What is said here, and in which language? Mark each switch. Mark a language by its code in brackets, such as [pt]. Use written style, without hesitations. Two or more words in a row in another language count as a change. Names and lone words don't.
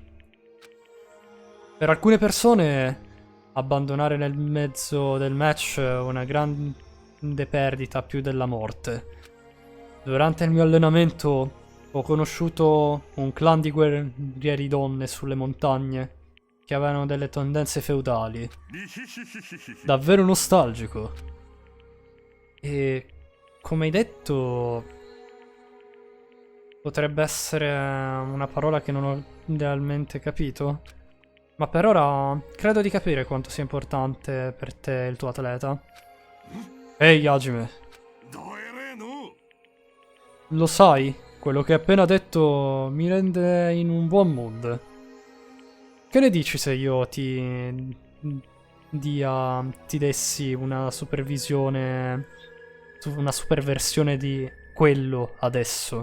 [it] Per alcune persone, abbandonare nel mezzo del match è una grande perdita più della morte. Durante il mio allenamento ho conosciuto un clan di guerrieri donne sulle montagne che avevano delle tendenze feudali. リヒヒヒヒヒヒ Davvero nostalgico. E come hai detto, potrebbe essere una parola che non ho idealmente capito. Ma per ora credo di capire quanto sia importante per te il tuo atleta. Ehi, Hajime, [ja] どえれの [it] lo sai? Quello che hai appena detto mi rende in un buon mood. Che ne dici se io ti dessi una supervisione, una superversione di quello adesso?